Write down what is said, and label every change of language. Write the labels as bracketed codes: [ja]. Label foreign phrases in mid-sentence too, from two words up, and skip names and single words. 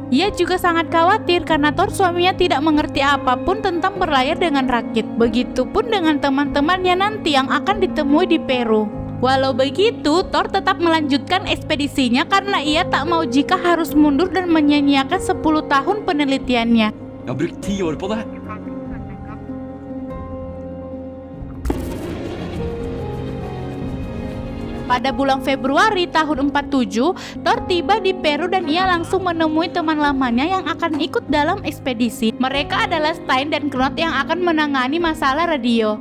[id] Ia juga sangat khawatir karena Thor, suaminya, tidak mengerti apapun tentang berlayar dengan rakit. Begitupun dengan teman-temannya nanti yang akan ditemui di Peru. Walau begitu, Thor tetap melanjutkan ekspedisinya karena ia tak mau jika harus mundur dan menyia-nyiakan 10 tahun penelitiannya. [no] Jeg har brukt 10 år på det. [id] Pada bulan Februari tahun 47, Thor tiba di Peru dan ia langsung menemui teman lamanya yang akan ikut dalam ekspedisi. Mereka adalah Stein dan Knut yang akan menangani masalah radio.